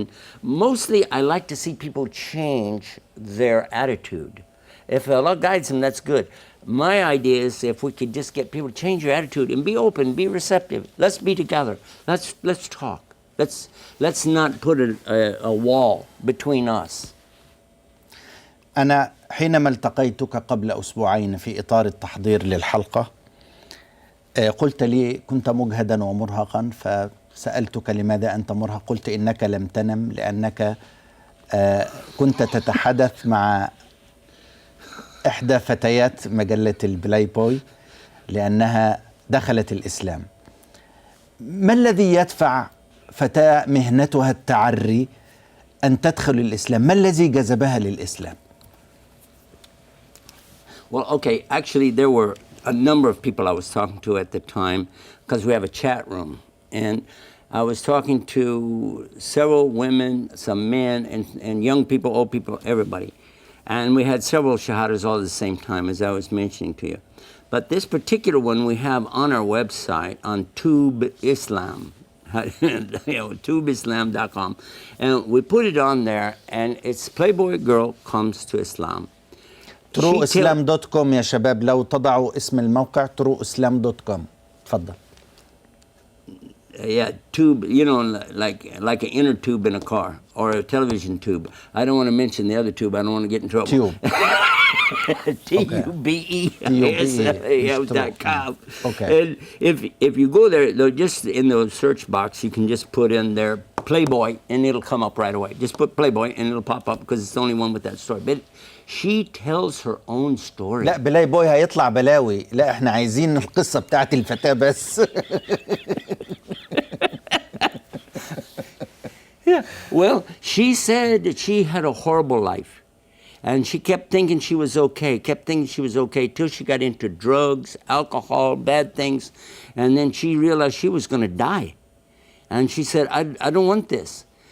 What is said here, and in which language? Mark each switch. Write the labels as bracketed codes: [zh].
[en] And mostly I like to see people change their attitude. If Allah guides them, that's good. My idea is if we could just get people to change your attitude and be open, be receptive. Let's be together. Let's talk. Let's not put a wall between us. [ar] أنا حينما التقيتك قبل أسبوعين في إطار التحضير للحلقة قلت لي كنت مجهدا ومرهقا فسألتك لماذا أنت مرهق؟ قلت إنك لم تنم لأنك كنت تتحدث مع إحدى فتيات مجلة البلاي بوي لأنها دخلت الإسلام. ما الذي يدفع فتاة مهنتها التعري أن تدخل الإسلام؟ ما الذي جذبها للإسلام؟ [en] Well, okay, actually there were a number of people I was talking to at the time because we have a chat room. And I was talking to several women, some men, and young people, old people, everybody. And we had several shahadas all at the same time, as I was mentioning to you. But this particular one we have on our website, on Tube Islam, tubeislam.com, and we put it on there, and it's Playboy girl comes to Islam. [ar] trueislam.com يا شباب، لو تضعوا اسم الموقع trueislam.com. تفضل. [en] Yeah, tube, you know, like an inner tube in a car or a television tube. I don't want to mention the other tube. I don't want to get in trouble. Tube. TUBE.com. Okay. And if you go there, just in the search box, you can just put in there Playboy, and it'll come up right away. Just put Playboy, and it'll pop up because it's the only one with that story. But she tells her own story. [ar] لا بلاي بوي هيطلع بلاوي، لا احنا عايزين القصة بتاعت الفتاة بس. [en] Yeah. Well, she said that she had a horrible life. And she kept thinking she was okay, till she got into drugs, alcohol, bad things. And then she realized she was going to die. And she said, I don't want this.